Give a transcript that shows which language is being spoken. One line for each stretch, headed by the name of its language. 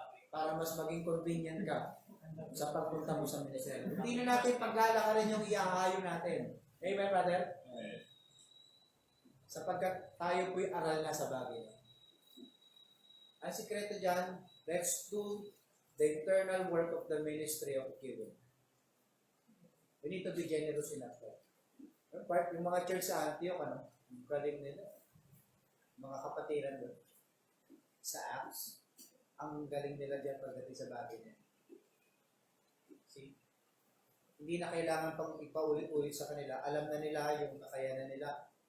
Filipino: Para mas maging convenient ka sa pagpunta mo sa ministeryo. Hindi na natin paglalakarin yung iahayo natin. Amen, brother? Sapagkat tayo po'y aral na sa bagay. Ang sikreto dyan,
English: let's do the internal work of the ministry of giving. We need to be generous enough.
Filipino: Yung mga church sa Antioch, galing nila. Mga kapatiran doon. Sa Acts, ang galing nila dyan pagdating sa bagay niya. See? Hindi na kailangan pang ipaulit-ulit sa kanila. Alam na nila yung kakayanan nila.